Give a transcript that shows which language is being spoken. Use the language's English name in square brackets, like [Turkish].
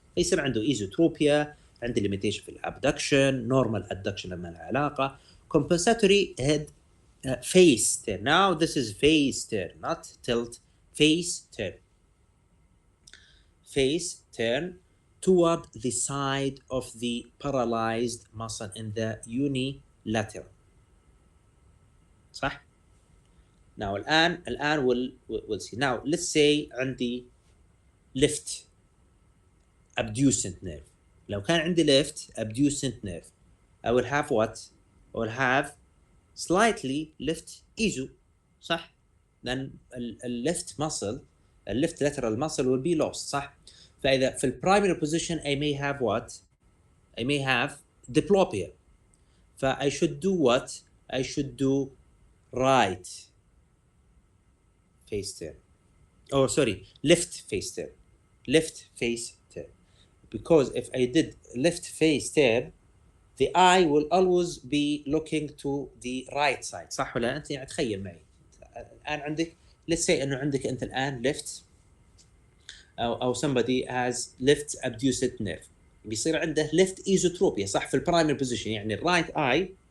[Arabic] يصير عنده ايزوتروبيا، عنده [English] limitation [Arabic] في الابدكشن، [English] normal adduction [Arabic] ما لها علاقة، [English] compensatory head face turn. Now this is face turn, not tilt. Face turn. Face turn toward the side of the paralyzed muscle in the unilateral. [Arabic] صح؟ [English] Now [Arabic] الآن [English] we'll see. Now let's say عندي left abducent nerve. [Arabic] لو كان عندي [English] left abducent nerve, I will have what? I will have slightly left iso. [Arabic] صح؟ لأن [English] left muscle, left lateral muscle will be lost. [Arabic] صح؟ فإذا في [English] primary position I may have what? I may have diplopia. I should do what? I should do right face turn. Oh, sorry, left face turn. Left face turn. Because if I did left face turn, the eye will always be looking to the right side. [Arabic] صح ولا أنت يعني تخيل معي الآن عندك [English] let's say [Arabic] إنه عندك أنت الآن left أو [English] somebody has left abducent nerve, [Arabic] بيصير عنده [English] left esotropia. [Arabic] صح في [English] primary position [Arabic] يعني [English] right eye.